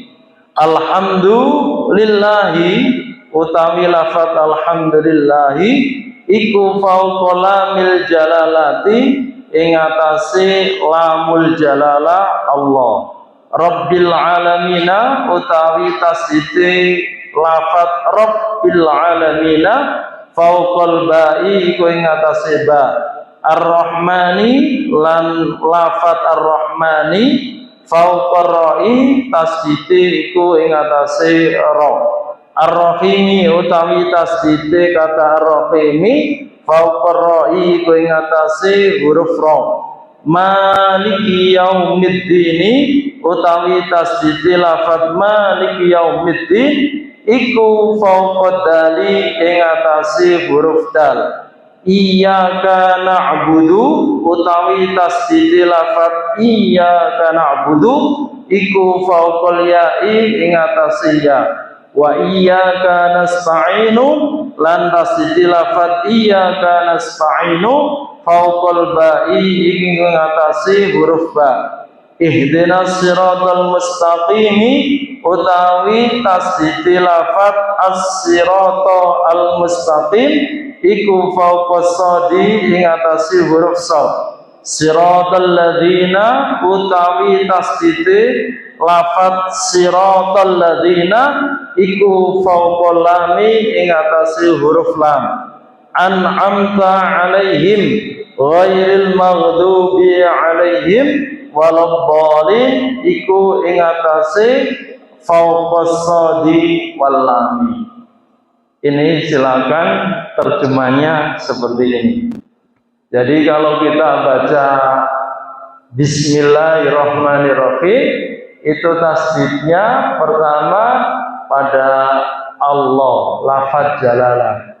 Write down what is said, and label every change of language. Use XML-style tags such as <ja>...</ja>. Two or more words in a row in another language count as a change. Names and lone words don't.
<jv>Alhamdulillahi utawi lafaz alhamdulillahi iku</jv> <ar>فوق لام الجلالة,</ar> <jv>ing atase</jv> <ar>لام الجلالة الله. رب العالمين</ar> <jv>utawi tasdid lafaz</jv> <ar>رب العالمين فوق الباء,</ar> <jv>iku ing atase ba.</jv> <ar>Ar-Rahmani,</ar> <jv>lan lafaz Ar-Rahmani</jv> <ar>فوق الراء,</ar> <jv>tasdid iku ing atase ra. Ar-Rahimi utawi tasdid kata Ar-Rahimi</jv> <ar>فوق الراء,</ar> <jv>iku ing atase huruf ra.</jv> <ar>مالك يوم الدين</ar> <jv>utawi tasdid lafaz</jv> <ar>مالك يوم الدين</ar> <jv>iku</jv> <ar>فوق الدال</ar> <jv>ing atase huruf dal.</jv> <ar>إياك نعبد</ar> <jv>utawi tasdid lafaz</jv> <ar>إياك نعبد</ar> <jv>iku</jv> <ar>فوق الياء</ar> <jv>ing atase ya.</jv> <ar>وإياك نستعين</ar> <jv>lan tasdid lafaz</jv> <ar>إياك نستعين فوق الباء</ar> <jv>ing atase huruf ba.</jv> <ar>اهدنا الصراط المستقيم</ar> <jv>utawi tasdid lafaz</jv> <ar>الصراط المستقيم</ar> <jv>iku</jv> <ar>فوق الصاد</ar> <jv>ing atase huruf shad.</jv> <ar>صراط الذين</ar> <jv>utawi tasdid lafaz</jv> <ar>صراط الذين</ar> <jv>iku</jv> <ar>فوق اللام</ar> <jv>ing atase huruf lam.</jv> <ar>أنعمت عليهم غير المغضوب عليهم ولا الضالين</ar> <jv>iku ing atase</jv> <ar>فوق الصاد واللام.</ar> <id>Ini silakan terjemahnya seperti ini. Jadi kalau kita baca Bismillahirrahmanirrahim itu tasdidnya pertama pada Allah,</id> <ar>لفظ الجلالة.</ar>